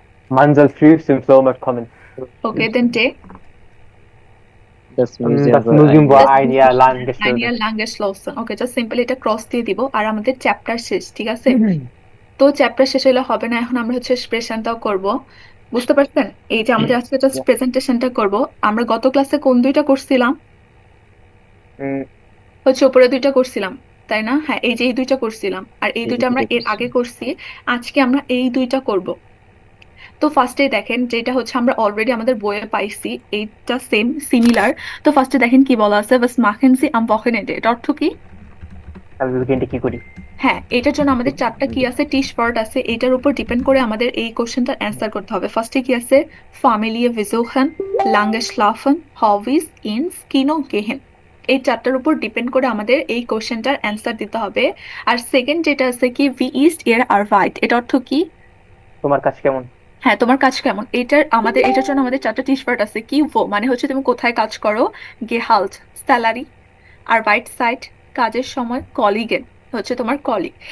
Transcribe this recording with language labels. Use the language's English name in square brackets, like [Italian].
[German] Man soll früh zum Flohmarkt kommen. [Bangla] ওকে, দেন টে। [German] Das Das Museum Museum war ein Jahr lang Ein geschlossen. Jahr lang geschlossen. [Bangla] ওকে, just simple এটা cross দিয়ে দিব আর আমাদের chapter শেষ, ঠিক আছে? তো চ্যাপ্টার শেষ হলে হবে না, এখন আমরা হচ্ছে এক্সপ্রেশনটাও করব। বুঝতে পারছেন? এই যে আমাদের আজকে জাস্ট প্রেজেন্টেশনটা করব। আমরা গত ক্লাসে কোন দুইটা করছিলাম? Mm, হচ্ছে উপরে দুইটা করছিলাম, তাই না? হ্যাঁ, এই যে এই দুইটা করছিলাম আর এই দুইটা আমরা এর আগে করছি। আজকে আমরা এই দুইটা করব। তো ফার্স্টে দেখেন যেটা হচ্ছে আমরা অলরেডি আমাদের বইয়ে পাইছি, এইটা সেম সিমিলার। তো ফার্স্টে দেখেন কি বলা আছে, [German] was machen Sie am Wochenende? [Bangla] এর অর্থ কি? তাহলে weekend-এ কি করি? হ্যাঁ, এটার জন্য আমাদের 4টা কি আছে, টি স্পট আছে। এটার উপর ডিপেন্ড করে আমাদের এই কোশ্চেনটার অ্যান্সার করতে হবে। ফার্স্টে কি আছে, [German] Familie besuchen, lange schlafen, Hobbys, ins Kino gehen। [Bangla] এই 4টার উপর ডিপেন্ড করে আমাদের এই কোশ্চেনটার অ্যান্সার দিতে হবে। আর সেকেন্ড যেটা আছে কি, [German] wie ist Ihr Arbeit? [Bangla] এর অর্থ কি? তোমার কাজ কেমন? হ্যাঁ, তোমার কাজ কেমন? এটার জন্য আমাদের 4টা টি স্পট আছে। কি wo মানে হচ্ছে তুমি কোথায় কাজ করো, Gehalt স্যালারি, আর বাইট সাইট কাজের সময়, কলিগেন হচ্ছে তোমার কলিগ।